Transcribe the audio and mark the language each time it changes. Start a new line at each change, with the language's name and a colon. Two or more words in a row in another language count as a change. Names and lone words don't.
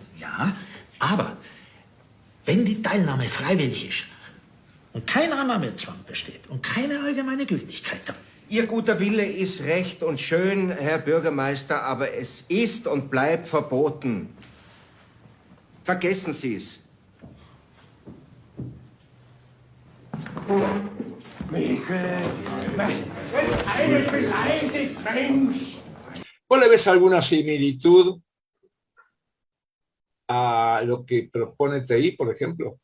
German: Ja, aber wenn die Teilnahme freiwillig ist und kein Annahmezwang besteht und keine allgemeine Gültigkeit, dann Ihr guter Wille ist recht und schön, Herr Bürgermeister, aber es ist und bleibt verboten. Vergessen Sie es.
Spanish: ¿Vos le ves alguna similitud a lo que propone TI, por ejemplo?